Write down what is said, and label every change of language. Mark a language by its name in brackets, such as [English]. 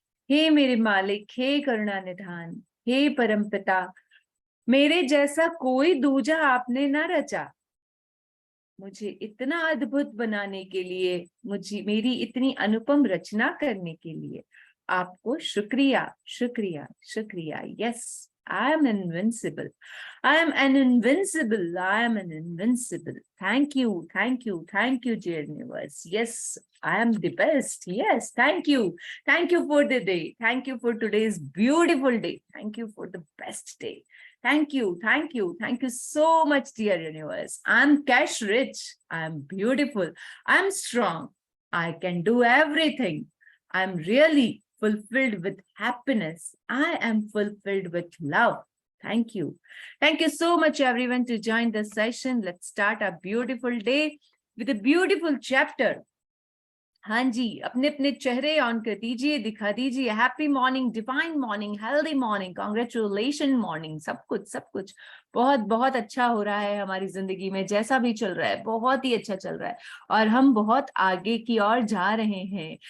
[Hindi] हे मेरे मालिक, हे करुणा निधान, हे परमपिता, मेरे जैसा कोई दूजा आपने ना रचा। मुझे इतना अद्भुत बनाने के लिए, मुझे मेरी इतनी अनुपम रचना करने के लिए आपको शुक्रिया शुक्रिया शुक्रिया। [English] Yes, I am invincible. I am an invincible. I am an invincible. Thank you, thank you, thank you, dear universe. Yes, I am the best. Yes, thank you. Thank you for the day. Thank you for today's beautiful day. Thank you for the best day. Thank you, thank you, thank you so much, dear universe. I'm cash rich. I'm beautiful. I'm strong. I can do everything. I'm really fulfilled with happiness. I am fulfilled with love. Thank you. Thank you so much, everyone, to join this session. Let's start a beautiful day with a beautiful chapter. [Hindi] हाँ जी, अपने अपने चेहरे on कर दीजिए, दिखा दीजिए। [English] Happy morning, divine morning, healthy morning, congratulation morning. [Hindi] सब कुछ बहुत बहुत अच्छा हो रहा है हमारी जिंदगी में। जैसा भी चल रहा है बहुत ही अच्छा चल रहा है और हम बहुत आगे की ओर जा रहे हैं।